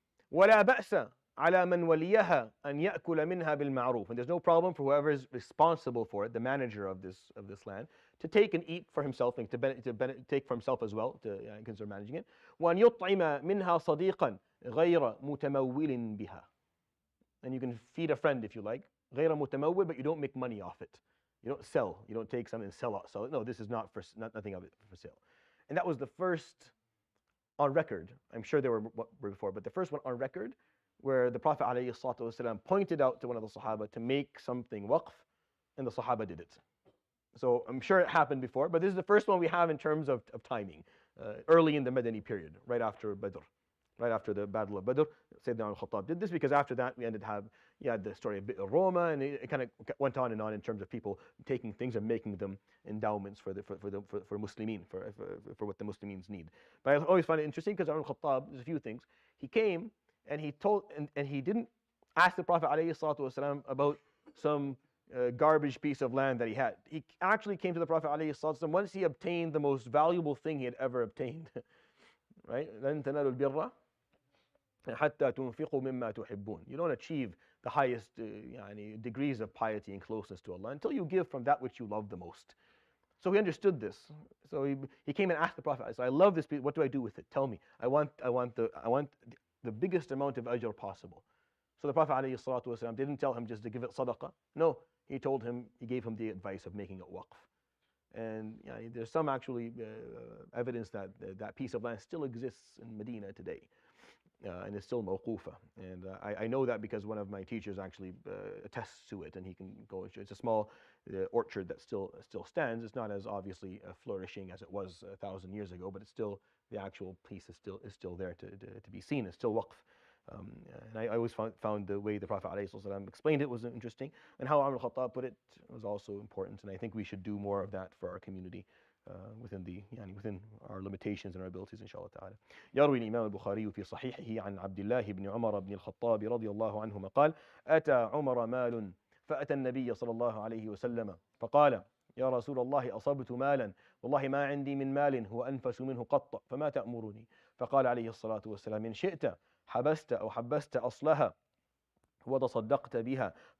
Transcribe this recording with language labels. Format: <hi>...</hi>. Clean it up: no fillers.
<ar>ولا بأس على من وليها أن يأكل منها بالمعروف.</ar> <en>And there's no problem for whoever is responsible for it, the manager of this land, to take and eat for himself, and to take for himself as well, to consider managing it.</en> <ar>وأن يطعم منها صديقا غير متمول بها.</ar> <en>And you can feed a friend if you like,</en> <ar>غير متمول,</ar> <en>but you don't make money off it. You don't sell. You don't take something and sell it. No, this is nothing of it for sale. And that was the first on record. I'm sure there were before, but the first one on record where the Prophet ﷺ pointed out to one of the Sahaba to make something waqf, and the Sahaba did it. So I'm sure it happened before, but this is the first one we have in terms of timing, early in the Madani period, right after Badr. Right after the Battle of Badr, Sayyidina al-Khattab did this, because after that we had the story of Bi'r Roma, and it kind of went on and on in terms of people taking things and making them endowments for Muslimin, for what the Muslims need. But I always find it interesting because Umar al-Khattab, there's a few things. He came and he told, and he didn't ask the Prophet ﷺ about some garbage piece of land that he had. He actually came to the Prophet ﷺ once he obtained the most valuable thing he had ever obtained. Right?</en> <ar>لن تنالوا البر حتى تنفقوا مما تحبون.</ar> <en>You don't achieve the highest degrees of piety and closeness to Allah until you give from that which you love the most. So he understood this. So he came and asked the Prophet, so I love this piece, what do I do with it? Tell me. I want the biggest amount of ajr possible. So the Prophet ﷺ didn't tell him just to give it sadaqah. No, he gave him the advice of making it waqf. And there's some actually evidence that that piece of land still exists in Medina today, and it's still mawqufa. And I know that because one of my teachers actually attests to it, and he can go. It's a small orchard that still stands. It's not as obviously flourishing as it was 1,000 years ago, but it's still, the actual piece is still there to be seen. It's still waqf. And I always found the way the Prophet ﷺ explained it was interesting, and how Umar al-Khattab put it was also important. And I think we should do more of that for our community within our limitations and our abilities, inshallah ta'ala.</en> <ar>يروي الإمام البخاري في صحيحه عن عبد الله بن عمر بن الخطاب رضي الله عنهما قال: أتى عمر مال فأتى النبي صلى الله عليه وسلم فقال: يا رسول الله أصبت مالا والله ما عندي من مال هو أنفس منه قط فما تأمرني؟ فقال عليه الصلاة والسلام: إن شئت حبست أو حبست أصلها وتصدقت بها.</ar>